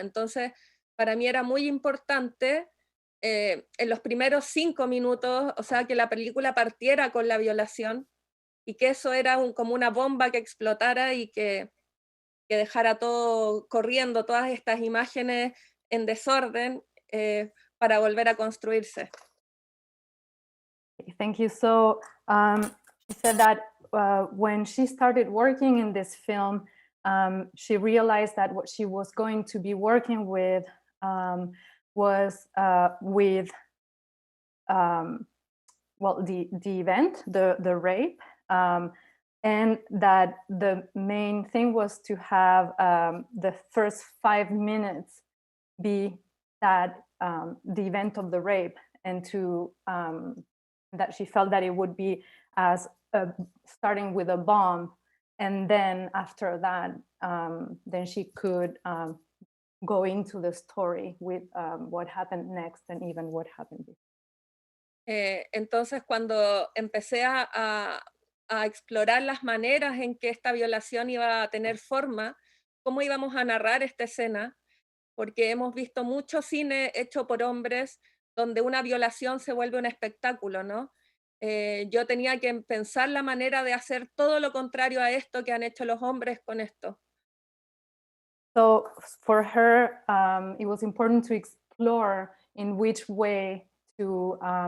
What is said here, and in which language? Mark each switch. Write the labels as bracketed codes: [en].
[es] Entonces, para mí era muy importante en los primeros 5 minutos, o sea, que la película partiera con la violación y que eso era como una bomba que explotara y que que dejara todo corriendo, todas estas imágenes en desorden, para volver a construirse. [en] Thank you. So she said that when she started working in this film, she realized that what she was going to be working with was with well, the event, the rape, and that the main thing was to have the first 5 minutes be that the event of the rape, and to that she felt that it would be as starting with a bomb, and then after that, then she could go into the story with what happened next and even what happened before. [es] Entonces, cuando empecé a explorar las maneras en que esta violación iba a tener forma, cómo íbamos a narrar esta escena, porque hemos visto mucho cine hecho por hombres donde una violación se vuelve un espectáculo, ¿no? Yo tenía que pensar la manera de hacer todo lo contrario a esto que han hecho los hombres con esto. [en] So for her, it was important to explore in which way to